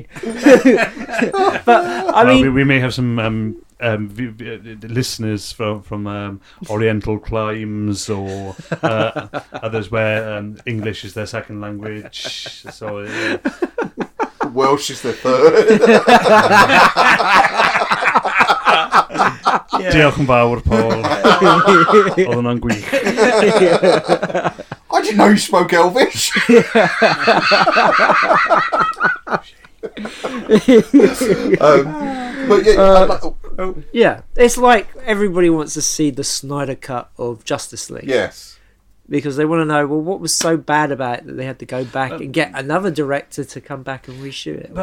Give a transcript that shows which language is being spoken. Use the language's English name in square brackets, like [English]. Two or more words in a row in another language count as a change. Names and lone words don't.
[English] But I mean, we may have some listeners from Oriental climes or others where English is their second language. So. Welsh is the third. [Welsh] Diolch yn fawr, Paul. Oedd hwnna'n gwych. [English] I didn't know you spoke Elvish. It's like everybody wants to see the Snyder cut of Justice League. Yes. Because they want to know, well, what was so bad about it that they had to go back and get another director to come back and reshoot it.